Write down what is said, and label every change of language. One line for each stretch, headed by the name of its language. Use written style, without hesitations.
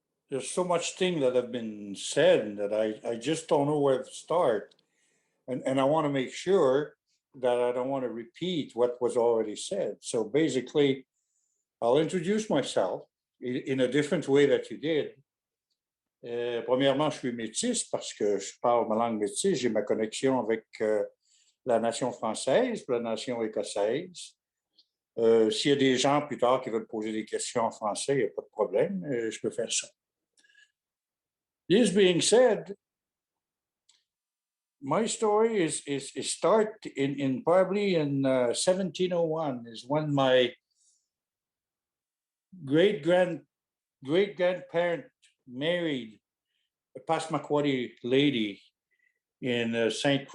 English: There's so much thing that have been said that I just don't know where to start. And I want to make sure that I don't want to repeat what was already said. So basically, I'll introduce myself in a different way that you did.
French: Premièrement, je suis métis parce que je parle ma langue métisse. J'ai ma connexion avec la nation française, la nation écossaise. S'il y a des gens plus tard qui veulent poser des questions en français, il n'y a pas de problème. Je peux faire ça.
English: This being said, my story is start in probably in 1701 is when my great grandparent married a Passamaquoddy lady in St.